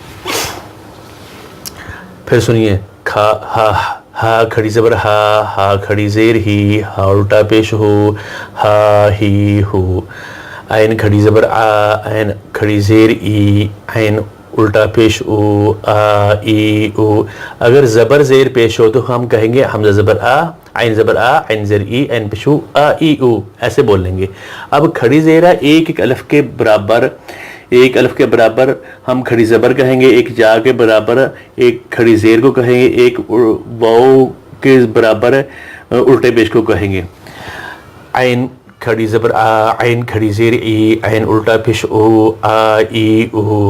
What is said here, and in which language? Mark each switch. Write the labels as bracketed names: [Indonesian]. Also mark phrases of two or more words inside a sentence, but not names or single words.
[Urdu] پھر سنیے کھا ہا، ہا کھڑی زبر ہا، ہا کھڑی زیر ہی، ہا الٹا پیش ہو، ہا ہی ہو۔ عین کھڑی زبر آ، عین کھڑی زیر ای، عین الٹا پیش او، آ ای او۔ اگر زبر زیر پیش ہو تو ہم کہیں گے حمزہ زبر آ، عین زبر آ، عین زیر ای، عین پیش او، آ ای او، ایسے بول لیں گے۔ اب کھڑی زیر ہے ایک ایک الف کے برابر، ایک الف کے برابر ہم کھڑی زبر کہیں گے، ایک جا کے برابر ایک کھڑی زیر کو کہیں گے، ایک واو کے برابر الٹے پیش کو کہیں گے۔ عین کھڑی زبر آ، عین کھڑی زیر ای، عین الٹا پیش او، آ ای او۔